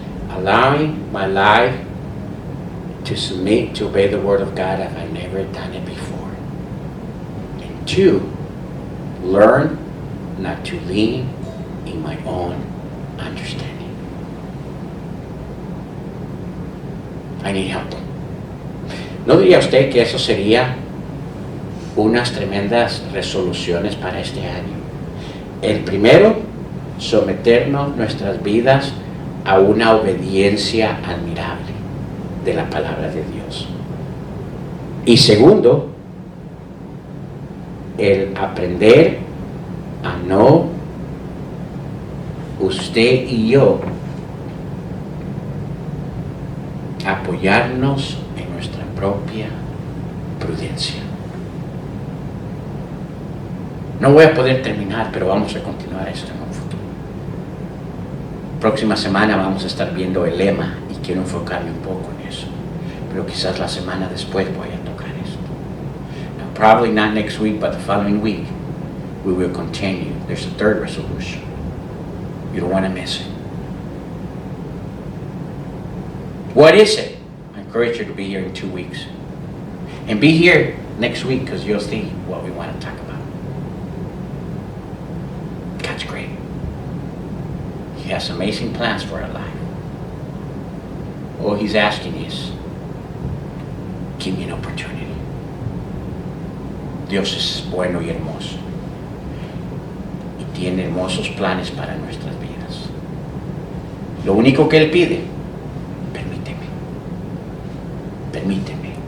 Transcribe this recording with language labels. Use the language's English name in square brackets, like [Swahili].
[English] Allowing my life to submit, to obey the Word of God if I've never done it before. And 2, learn not to lean in my own understanding. I need help. [Spanish] ¿No diría usted que eso sería unas tremendas resoluciones para este año? El primero, someternos nuestras vidas a una obediencia admirable. de la palabra de Dios. Y segundo, el aprender a no, usted y yo, apoyarnos en nuestra propia prudencia. No voy a poder terminar, pero vamos a continuar esto en un futuro. Próxima semana vamos a estar viendo el lema y quiero enfocarme un poco en eso. Pero quizás la semana después voy a tocar esto. [English] Now, probably not next week, but the following week, we will continue. There's a third resolution. You don't want to miss it. What is it? I encourage you to be here in 2 weeks. And be here next week because you'll see what we want to talk about. God's great. He has amazing plans for our life. All He's asking is, give me an opportunity. [Spanish] Dios es bueno y hermoso. Y tiene hermosos planes para nuestras vidas. Lo único que Él pide, permíteme.